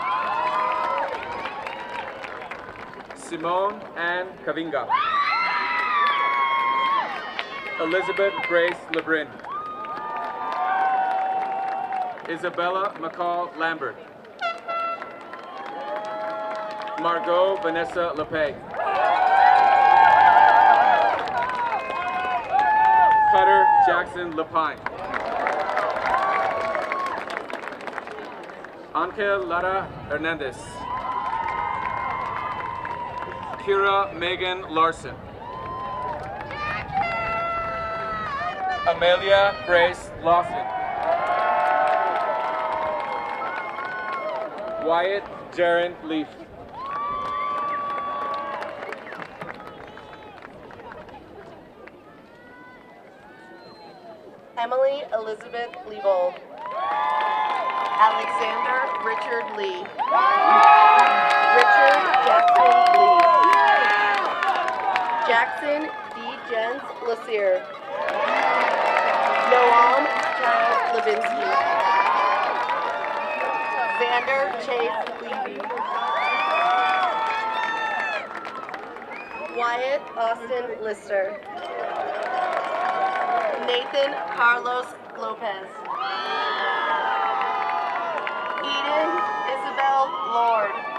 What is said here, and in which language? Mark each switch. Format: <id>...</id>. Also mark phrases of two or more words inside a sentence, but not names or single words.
<en>Simone Ann Kavinga. Elizabeth Grace Lebrin. Isabella McCall Lambert. Margot Vanessa Lepay. Cutter Jackson Lapine. Angel Lara Hernandez. Kira Megan Larson. Amelia Grace Lawson. Wyatt Jaron Leaf. Emily Elizabeth Leibold. Alexander Richard Lee. Richard Jackson Lee. Jackson D. Jens Lassier. Noam Charles Levinsky. Xander Chase Levy. Wyatt Austin Lister. Nathan Carlos Lopez. Eden Isabel Lord.</en>